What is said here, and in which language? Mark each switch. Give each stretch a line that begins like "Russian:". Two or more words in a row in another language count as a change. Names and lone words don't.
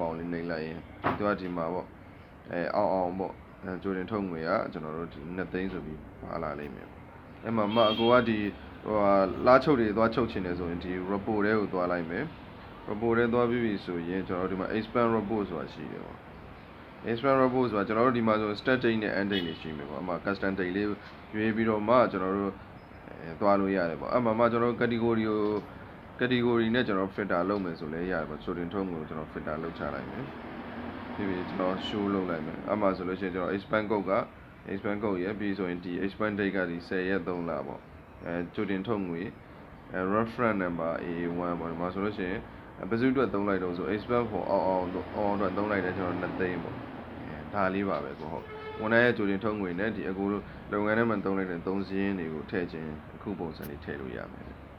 Burmese: ပေါင်းလေးနှိပ်လိုက်ရင်သူကဒီမှာပေါ့အောင်ပေါ့ကြိုတင်ထုတ်ငွေကကျွန်တော်တို့ဒီ2သိန်းဆိုပြီးပါလာလိမ့်မယ်အဲ့မှာအကိုကဒီလားချုပ်တွေသွားချုပ်ချင်တယ်ဆိုရင်ဒီ report တွေကိုသွားလိုက်မယ် report တွေသွားပြီးပြီဆိုရင်ကျွန်တော်တို့ဒီမှာ
English: expand report
Burmese: ဆိုတာရှိတယ်ပေါ့
English: expand report
Burmese: ဆိုတာကျွန်တော်တို့ဒီမှာဆို
English: start date
Burmese: နဲ့
English: end date
Burmese: တွေရှိမယ်ပေါ့အမှ
English: custom date
Burmese: လေးရွေးပြီးတော့မှကျွန်တော်တို့သွားလို့ရတယ်ပေါ့အမှကျွန်တော်တို့ category နဲ့ကျွန်တော် filter လုပ်မယ်ဆိုလဲရတယ်ပေါ့ ကြိုတင်ထုတ်ငွေကိုကျွန်တော် filter လုပ်ချလိုက်မယ်ပြီးကျွန်တော် show လုပ်လိုက်မယ်အမှဆိုလို့ရှိရင်ကျွန်တော်
English: expand code
Burmese: က
English: expand code
Burmese: ရပြီးဆိုရင်ဒီ
English: expand date
Burmese: ကဒီ10ရက်3လပေါ့ကြိုတင်ထုတ်ငွေ
English: reference number
Burmese: AA1 ပေါ့ဒီမှာဆိုလို့ရှိရင်ဘယ်သူအတွက်သုံးလိုက်တော့ဆို
English: expand for
Burmese: အောင်အတွက်သုံးလိုက်တယ်ကျွန်တော်2သိန်းပေါ့ဒါလေးပါပဲကိုဟုတ်ဝန်ထမ်းရဲ့ကြိုတင်ထုတ်ငွေနဲ့ဒီအခုလုပ်ငန်းထဲမှာသုံးလိုက်တဲ့3စည်းရင်းတွေကိုထည့်ခြင်းအခုပုံစံလေးထည့်လို့ရမယ်